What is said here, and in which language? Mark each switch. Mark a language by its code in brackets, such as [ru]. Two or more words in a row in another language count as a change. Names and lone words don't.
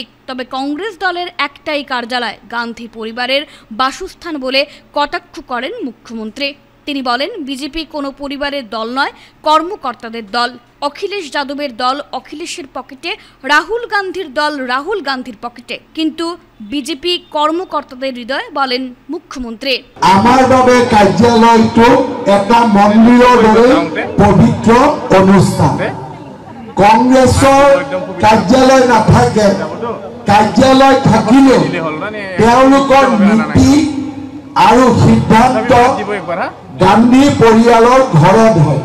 [bn] তবে কংগ্রেস দলের একটাই কার্যালয় গান্ধী পরিবারের বাসস্থান বলে কটাক্ষ করেন মুখ্যমন্ত্রী। তিনি বলেন, বিজেপি কোনো পরিবারের দল নয়, কর্মকর্তাদের দল। অখিলেশ যাদবের দল অখিলেশের পকেটে, রাহুল গান্ধীর দল রাহুল গান্ধীর পকেটে, কিন্তু বিজেপি কর্মকর্তাদের হৃদয়, বলেন মুখ্যমন্ত্রী। [as] আমার বাবে কাৰ্যালয়টো এটা মন্দিৰৰ দৰে পবিত্ৰ অনুষ্ঠান। কংগ্ৰেছৰ কাৰ্যালয় নাথাকে, কাৰ্যালয় থাকিলেও তেওঁলোকৰ নীতি আৰু সিদ্ধান্ত গান্ধী পৰিয়ালৰ ঘৰত হয়।